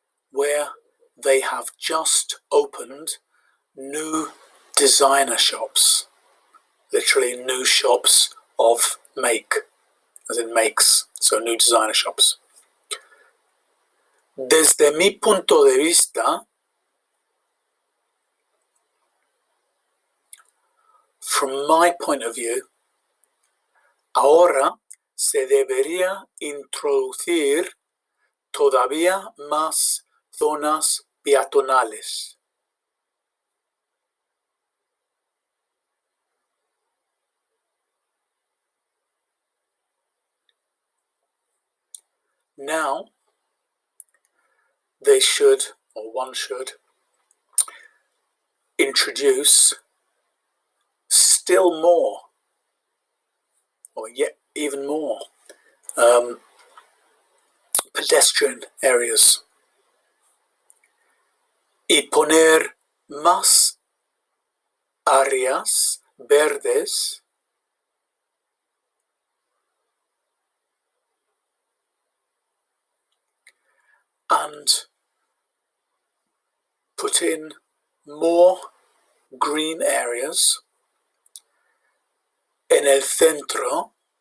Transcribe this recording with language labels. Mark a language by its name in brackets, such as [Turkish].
[English] where they have just opened new designer shops, literally new shops of make, as in makes, so new designer shops. [Spanish] Desde mi punto de vista, [English] from my point of view, [Spanish] ahora se debería introducir todavía más zonas peatonales. [English] Now, they should, or one should, introduce still more, or yet even more, pedestrian areas. [Spanish] Y poner más áreas verdes [English] and put in more green areas [Spanish] en el centro,